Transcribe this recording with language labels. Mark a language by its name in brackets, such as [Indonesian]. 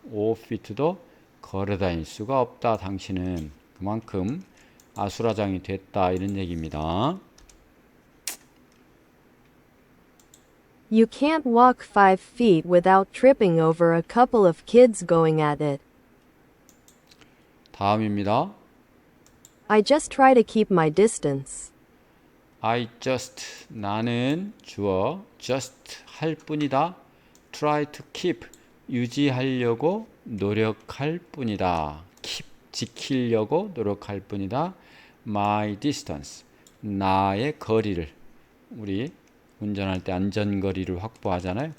[Korean] 5피트도 걸어 다닐 수가 없다. 당신은 그만큼 아수라장이 됐다 이런 얘기입니다. [English] You can't walk 5 feet without tripping over a couple of kids going at it. [Korean] 다음입니다. [English] I just try to keep my distance. I just [Korean] 나는 주어 just 할 뿐이다. [English] try to keep [Korean] 유지하려고 노력할 뿐이다. keep 지키려고 노력할 뿐이다. [English] my distance [Korean] 나의 거리를 우리 운전할 때 안전거리를 확보하잖아요.